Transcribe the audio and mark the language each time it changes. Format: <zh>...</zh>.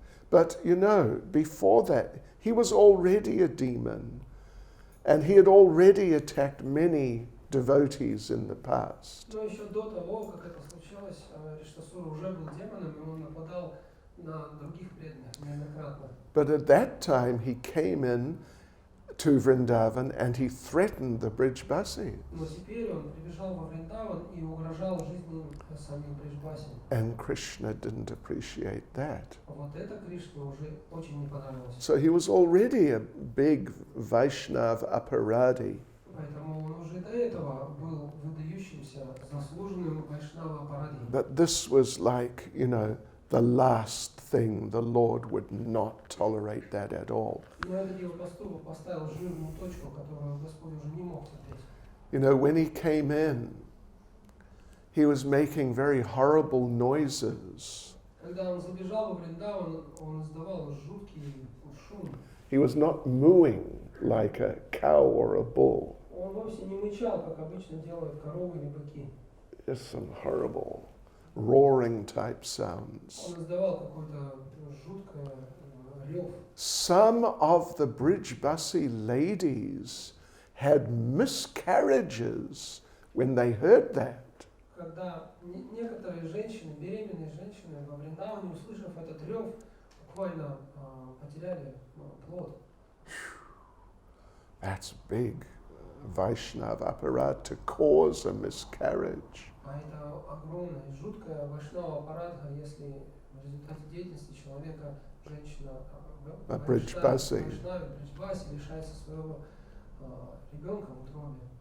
<en>But you know, before that, he was already a demon and he had already attacked many devotees in the past.</en> <ru>Но еще до того, как это случилось, Ариштасура уже был демоном, и он нападал на других преданных неоднократно.</ru> <en>But at that time he came in to Vrindavan and he threatened the Brijbasis.</en> <ru>Но теперь он прибежал во Вриндаван и угрожал жизни самих Бриджбаси.</ru> <en>And Krishna didn't appreciate that.</en> <ru>Вот это Кришне уже очень не понравилось.</ru> <en>So he was already a big Vaishnav aparadi.</en> <ru>Поэтому он уже до этого был выдающимся, заслуженным вайшнава аппаради.</ru> <en>But this was like, you know, the last thing. The Lord would not tolerate that at all.</en> <ru>Но этот его поступок поставил жирную точку, которую Господь уже не мог терпеть.</ru> <en>You know, when he came in, he was making very horrible noises.</en> <ru>Когда он забежал во Вриндаван, он издавал жуткий шум.</ru> <en>He was not mooing like a cow or a bull.</en> <ru>Он вовсе не мычал, как обычно делают коровы или быки.</ru> <en>Just some horrible roaring type sounds.</en> <ru>Он издавал какой-то жуткий рев.</ru> <en>Some of the Brijbasi ladies had miscarriages when they heard that.</en> <ru>Когда некоторые женщины, беременные женщины во Вриндаване, услышав этот рев, буквально потеряли плод.</ru> <en>That's big Vaishnava apparat to cause a miscarriage.</en> <ru>А это огромная, жуткая вайшнава аппаратха, если в результате деятельности человека женщина Бриджбаси. бриджбаси лишается своего ребенка в утробе.</ru>